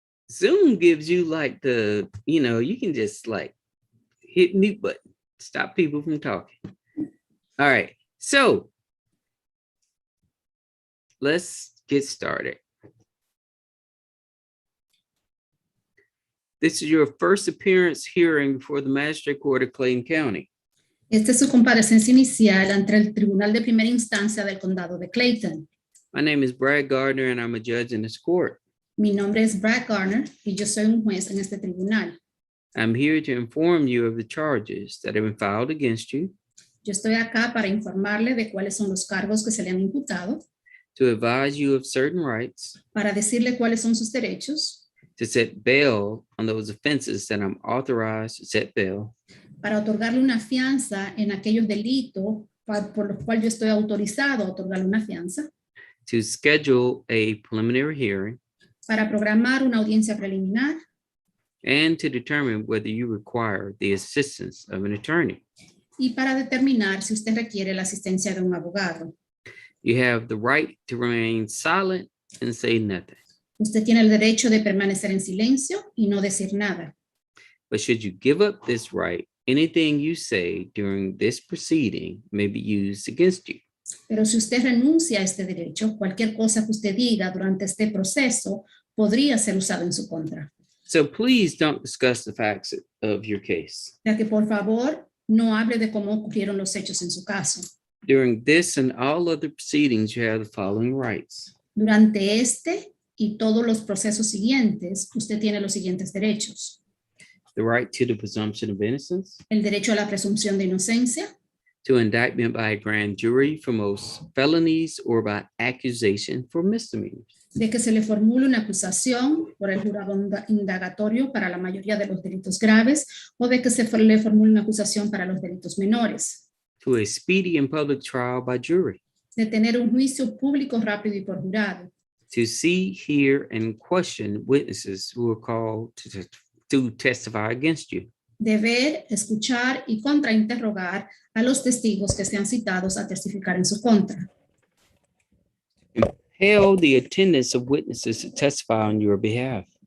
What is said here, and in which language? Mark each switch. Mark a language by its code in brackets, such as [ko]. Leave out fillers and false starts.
[en] Zoom gives you like the, you can just like hit mute button, stop people from talking. All right. So let's get started. This is your first appearance hearing before the Magistrate Court of Clayton County. [es] Esta es su comparecencia inicial ante el Tribunal de Primera Instancia del Condado de Clayton. [en] My name is Brad Garder and I'm a judge in this court. [es] Mi nombre es Brad Garner y yo soy un juez en este tribunal. [en] I'm here to inform you of the charges that have been filed against you. [es] Yo estoy acá para informarle de cuáles son los cargos que se le han imputado. [en] To advise you of certain rights. [es] Para decirle cuáles son sus derechos. [en] To set bail on those offenses that I'm authorized to set bail. [es] Para otorgarle una fianza en aquellos delitos por los cuales yo estoy autorizado a otorgarle una fianza. [en] To schedule a preliminary hearing. [es] Para programar una audiencia preliminar. [en] And to determine whether you require the assistance of an attorney. [es] Y para determinar si usted requiere la asistencia de un abogado. [en] You have the right to remain silent and say nothing. [es] Usted tiene el derecho de permanecer en silencio y no decir nada. [en] But should you give up this right, anything you say during this proceeding may be used against you. [es] Pero si usted renuncia a este derecho, cualquier cosa que usted diga durante este proceso podría ser usado en su contra. [en] So please don't discuss the facts of your case. [es] Ya que por favor no hable de cómo ocurrieron los hechos en su caso. [en] During this and all other proceedings, you have the following rights. [es] Durante este y todos los procesos siguientes, usted tiene los siguientes derechos. [en] The right to the presumption of innocence. [es] El derecho a la presunción de inocencia. [en] To indictment by a grand jury for most felonies or by accusation for misdemeanors. [es] De que se le formule una acusación por el jurado indagatorio para la mayoría de los delitos graves o de que se le formule una acusación para los delitos menores. [en] To a speedy and public trial by jury. [es] De tener un juicio público rápido y por jurado. [en] To see, hear, and question witnesses who are called to testify against you. [es] De ver, escuchar y contrainterrogar a los testigos que sean citados a testificar en su contra. [en] Compel the attendance of witnesses to testify on your behalf.